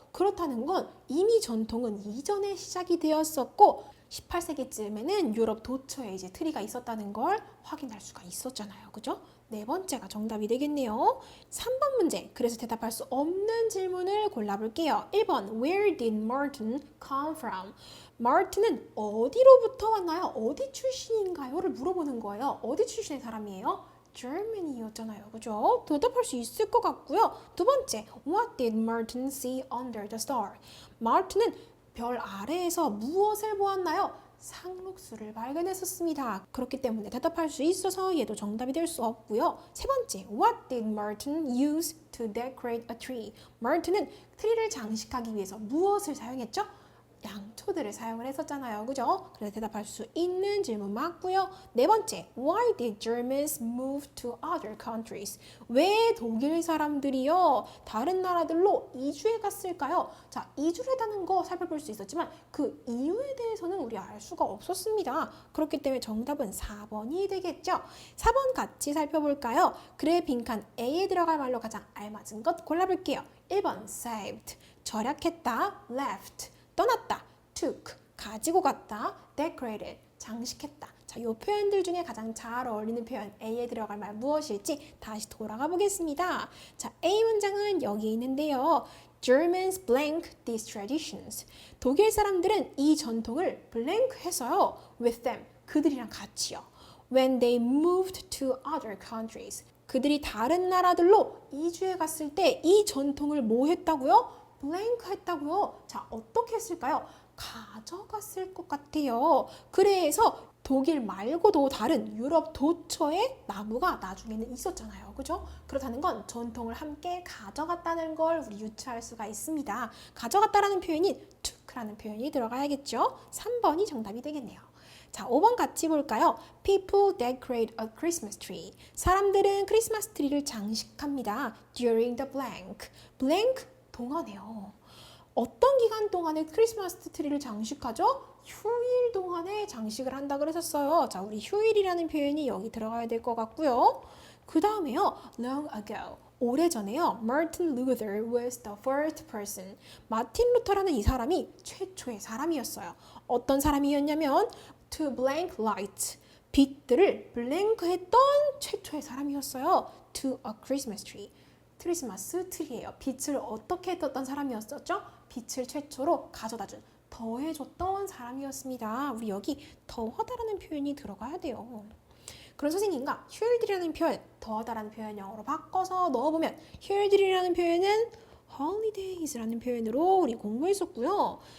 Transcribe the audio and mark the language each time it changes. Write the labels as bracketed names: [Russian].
[Korean] 그렇다는 건 이미 전통은 이전에 시작이 되었었고 18세기쯤에는 유럽 도처에 이제 트리가 있었다는 걸 확인할 수가 있었잖아요. 그죠? 네 번째가 정답이 되겠네요. 3번 문제. 그래서 대답할 수 없는 질문을 골라볼게요. 1번. [English] Where did Martin come from? [Korean] 마틴은 어디로부터 왔나요? 어디 출신인가요?를 물어보는 거예요. 어디 출신의 사람이에요? Germany였잖아요. 그죠? 대답할 수 있을 것 같고요. 두 번째. [English] What did Martin see under the star? [Korean] 마틴은 별 아래에서 무엇을 보았나요? 상록수를 발견했었습니다. 그렇기 때문에 대답할 수 있어서 얘도 정답이 될 수 없고요. 세 번째, [English] What did Martin use to decorate a tree? [Korean] 마틴은 트리를 장식하기 위해서 무엇을 사용했죠? 양초들을 사용을 했었잖아요. 그죠? 그래서 대답할 수 있는 질문 맞고요. 네 번째, [English] Why did Germans move to other countries? [Korean] 왜 독일 사람들이요 다른 나라들로 이주해 갔을까요? 자, 이주를 했다는 거 살펴볼 수 있었지만 그 이유에 대해서는 우리 알 수가 없었습니다. 그렇기 때문에 정답은 4번이 되겠죠. 4번 같이 살펴볼까요? 글의 빈칸 A에 들어갈 말로 가장 알맞은 것 골라볼게요. 1번 saved, 절약했다. left, 떠났다. took, 가지고 갔다. decorated, 장식했다. 자, 이 표현들 중에 가장 잘 어울리는 표현 A에 들어갈 말 무엇일지 다시 돌아가 보겠습니다. 자, A 문장은 여기 있는데요. [English] Germans blank these traditions. [Korean] 독일 사람들은 이 전통을 blank 해서요. [English] with them, [Korean] 그들이랑 같이요. [English] When they moved to other countries. [Korean] 그들이 다른 나라들로 이주해 갔을 때 이 전통을 뭐 했다고요? blank 했다고요. 자, 어떻게 했을까요? 가져갔을 것 같아요. 그래서 독일 말고도 다른 유럽 도처에 나무가 나중에는 있었잖아요. 그죠? 그렇다는 건 전통을 함께 가져갔다는 걸 우리 유추할 수가 있습니다. 가져갔다라는 표현인 took라는 표현이 들어가야겠죠? 3번이 정답이 되겠네요. 자, 5번 같이 볼까요? [English] People decorate a Christmas tree. [Korean] 사람들은 크리스마스 트리를 장식합니다. [English] During the blank. blank [Korean] 동안에요. 어떤 기간 동안에 크리스마스 트리를 장식하죠? 휴일 동안에 장식을 한다 그랬었어요. 자, 우리 휴일이라는 표현이 여기 들어가야 될 것 같고요. 그 다음에요. [English] long ago. [Korean] 오래전에요. [English] Martin Luther was the first person. [Korean] 마틴 루터라는 이 사람이 최초의 사람이었어요. 어떤 사람이었냐면 [English] to blank light. [Korean] 빛들을 블랭크 했던 최초의 사람이었어요. [English] to a Christmas tree. [Korean] 크리스마스 트리예요. 빛을 어떻게 떴던 사람이었었죠? 빛을 최초로 가져다준, 더해줬던 사람이었습니다. 우리 여기 더하다라는 표현이 들어가야 돼요. 그런 선생님과 휴일들이라는 표현, 더하다라는 표현 영어로 바꿔서 넣어보면 휴일들이라는 표현은 holidays라는 표현으로 우리 공부했었고요.